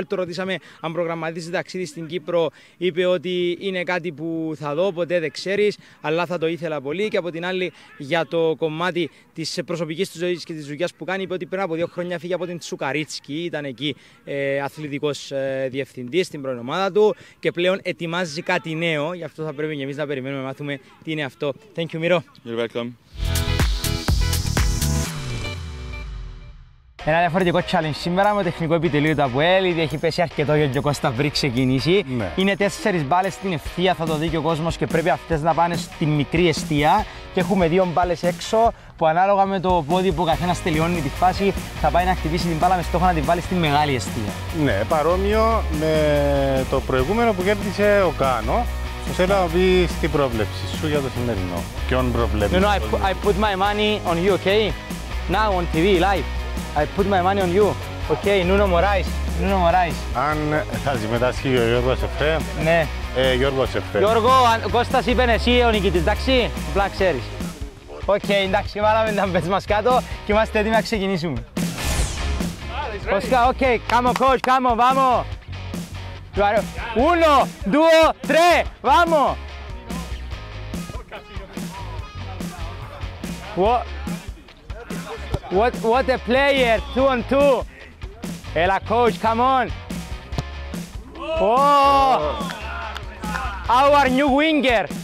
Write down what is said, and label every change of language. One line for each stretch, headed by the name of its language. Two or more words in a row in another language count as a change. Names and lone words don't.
Greek: Το ρωτήσαμε αν προγραμματίζει ταξίδι στην Κύπρο, είπε ότι είναι κάτι που θα δω, ποτέ δεν ξέρεις, αλλά θα το ήθελα πολύ. Και από την άλλη, για το κομμάτι της προσωπικής του ζωής και της δουλειάς που κάνει, είπε ότι πριν από 2 χρόνια φύγε από την Τσουκαρίτσικη, ήταν εκεί αθλητικός διευθυντής στην πρώην ομάδα του και πλέον ετοιμάζει κάτι νέο, γι' αυτό θα πρέπει και εμείς να περιμένουμε να μάθουμε τι είναι αυτό.
English: Thank you, Miro. You're welcome.
Greek: Ένα διαφορετικό challenge σήμερα με το τεχνικό επιτελείο του Αποελ, ήδη έχει πέσει αρκετό για ο Κώστα πριν ξεκινήσει. Ναι. Είναι 4 μπάλες στην ευθεία, θα το δει και ο κόσμος, και πρέπει αυτές να πάνε στην μικρή εστία. Και έχουμε 2 μπάλες έξω που ανάλογα με το πόδι που ο καθένας τελειώνει τη φάση θα πάει να χτυπήσει την μπάλα με στόχο να την βάλει στη μεγάλη εστία. Ναι, παρόμοιο με το προηγούμενο που κέρδισε ο Κάνο. Θέλω να πεις την πρόβλεψη σου για το σημερινό. Ποιον προβλέπεις?
English: No, I put my money on you, okay? Now on TV, live. I put my money on you. Okay, Nuno Moraes.
Greek: Αν θα συμμετάσχει ο Γιώργος Εφρέ. Ναι. Γιώργος Εφρέ. Γιώργο, ο Κώστας είπε εσύ ο νικητής, εντάξει? Απλά ξέρεις. Οκ, εντάξει, βάλαμε τα μπέτς μας κάτω και είμαστε έτοιμοι να ξεκινήσουμε. Κώστα, οκ,
English: come on coach, come on, vamos. 1, 2, 3, vamos. What a player, 2 on 2. Έλα coach, come on. Oh, our new winger.